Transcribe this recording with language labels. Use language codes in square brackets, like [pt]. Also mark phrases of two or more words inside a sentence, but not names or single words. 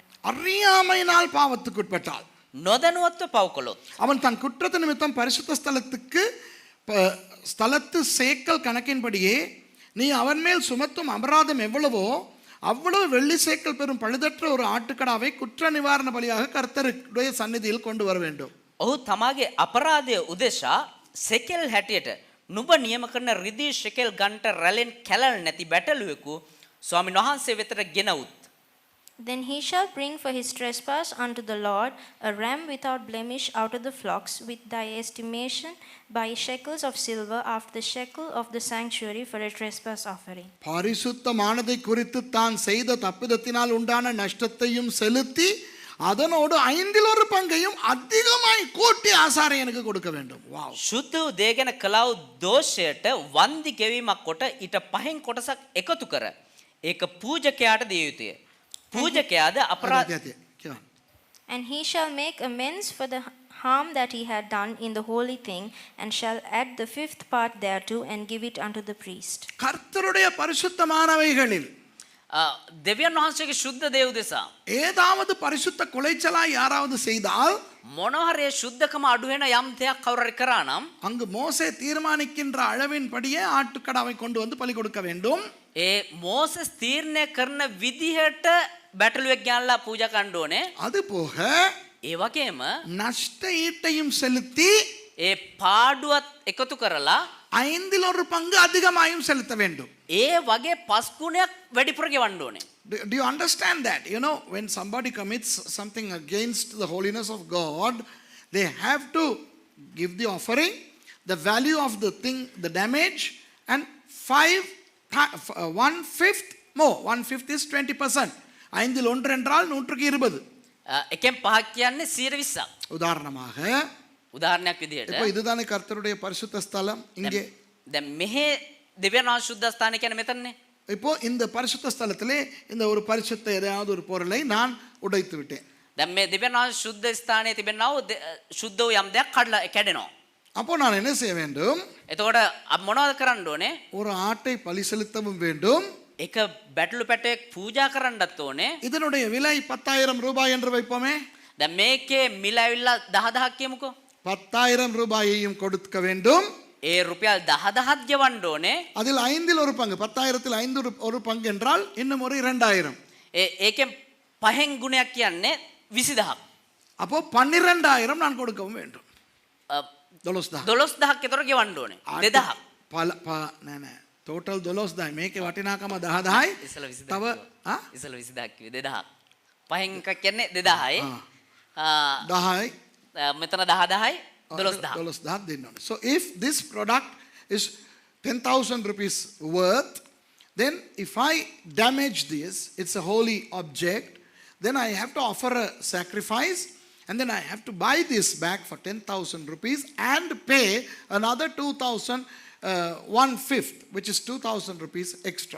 [ta] அறியாமையினால் பாவத்துக்கு உட்பட்டால், [si] නොදැනුවත්ව පව් කළොත් [ta] அவன் தன் குற்றத்து நிமித்தம் பரிசுத்த ஸ்தலத்துக்கு ஸ்தலத்து சேக்கல் கணக்கின்படியே நீ அவன் மேல் சுமத்தும் அபராதம் எவ்வளவோ அவ்வளவு வெள்ளி சேக்கல் பெறும் பழுதற்ற ஒரு ஆட்டுக்கடாவை குற்ற நிவாரண பலியாக கர்த்தருடைய சந்நிதியில் கொண்டு வர வேண்டும். [si] ඔහු තමාගේ අපරාධය උදෙසා සෙකෙල් හැටියට නුඹ නියම කරන රිදී ෂෙකෙල් ගන්ට රැලෙන් කැලල් නැති බැටළුවෙකු ස්වාමීන් වහන්සේ වෙතට ගෙනවුත්. [en] Then he shall bring for his trespass unto the Lord a ram without blemish out of the flocks, with thy estimation by shekels of silver after the shekel of the sanctuary for a trespass offering. [ta] பரிசுத்தமானதை குறித்து தான் செய்த தப்பிதத்தினால் உண்டான நஷ்டத்தையும் செலுத்தி அதனோடு 1/5 பங்கையும் அதிகமாய் கூட்டி ஆசாரியனுக்கு கொடுக்க வேண்டும். வாவ். [si] ශුද්ධ වූ දේ ගැන කළා වූ දෝෂයට වන්දි ගෙවීමක් කොට ඊට පහෙන් කොටසක් එකතු කර ඒක පූජකයාට දිය යුතුය. පූජකයාද අපරාධ [en] And he shall make amends for the harm that he had done in the holy thing, and shall add the fifth part thereto, and give it unto the priest. [ta] கர்த்தருடைய பரிசுத்தமானவைகளில் [si] දෙවියන් වහන්සේගේ ශුද්ධ දේව දෙසා [ta] ஏதாவது பரிசுத்த குலைச்சலா யாராவது செய்தால் [si] මොනහරේ ශුද්ධකම අඩු වෙන යම් දෙයක් කවුරු කරා නම් [ta] அங்கு மோசே தீர்மானிக்கின்ற அளவின்படியே ஆட்டுக்கடாவை கொண்டு வந்து பலி கொடுக்க வேண்டும். [si] ඒ මෝසස් තීරණය කරන විදිහට බැටළුවෙක් ගෙනල්ලා පූජා කරන්න ඕනේ. [ta] அது போக [si] ඒ වගේම [ta] நஷ்ட ஈட்டையும் செலுத்தி [si] ඒ පාඩුවත් එකතු කරලා [ta] 1/5 அதிகமாயும் செலுத்த வேண்டும். [si] ඒ වගේ 5 ගුණයක් වැඩිපුර ගෙවන්න ඕනේ. [en] Do you understand that? You know, when somebody commits something against the holiness of God, they have to give the offering, the value of the thing, the damage, and 1/5 more. 1/5 is 20%. 5/1 என்றால் 120. [si] එකෙන් පහක් කියන්නේ 120ක්. [ta] உதாரணமாக [si] උදාහරණයක් විදිහට [ta] இப்போ இதுதானே கர்த்தருடைய பரிசுத்த ஸ்தலம் இங்கே. [si] දැන් මෙහි දෙවියන් වහන්සේ සුද්ධ ස්ථානය කියන්නේ මෙතනනේ. [ta] இப்போ இந்த பரிசுத்த ஸ்தலத்திலே இந்த ஒரு பரிசுத்த ஏதாவது ஒரு பொருளை நான் உடைத்து விட்டேன். [si] දැන් මේ දෙවියන් වහන්සේ සුද්ධ ස්ථානයේ තිබෙනා වූ සුද්ධ වූ යම් දෙයක් කඩලා කැඩෙනවා. [ta] அப்போ நான் என்ன செய்ய வேண்டும்? [si] එතකොට මොනවද කරන්න ඕනේ? [ta] ஒரு ஆட்டை பலி செலுத்தவும் வேண்டும். [si] එක බැටළු පැටයක් පූජා කරන්නත් ඕනේ. [ta] இதனுடைய விலை 10,000 ரூபாய் என்று வைப்போமே. [si] දැන් මේකේ මිල ඇවිල්ලා 10000ක් කියමුකෝ. [ta] 10,000 ரூபாயையும் கொடுக்க வேண்டும். [si] ඒ රුපියල් 10000ක් ගෙවන්න ඕනේ. [ta] அதில் 1/5 10,000ல் 1/5 என்றால் இன்னும் ஒரு 2,000. [si] ඒකෙන් පහෙන් ගුණයක් කියන්නේ 20000ක්. [ta] அப்போ 12,000 நான் கொடுக்கவும் வேண்டும். [si] 12000ක් විතර ගෙවන්න ඕනේ. 2000ක්. නෑ නෑ total 12,000 මේකේ වටිනාකම 10,000යි. ඉස්සල 20000. තව ඉස්සල 20000ක් කිව්වේ 2000ක්. පහෙන් එකක් කියන්නේ 2000යි. 10යි මෙතන 10000යි 12000. 12,000 දෙන්න ඕනේ. [en] So if this product is 10,000 rupees worth, then if I damage this, it's a holy object, then I have to offer a sacrifice, and then I have to buy this back for 10,000 rupees and pay another 2,000 1/5, which is 2,000 rupees extra.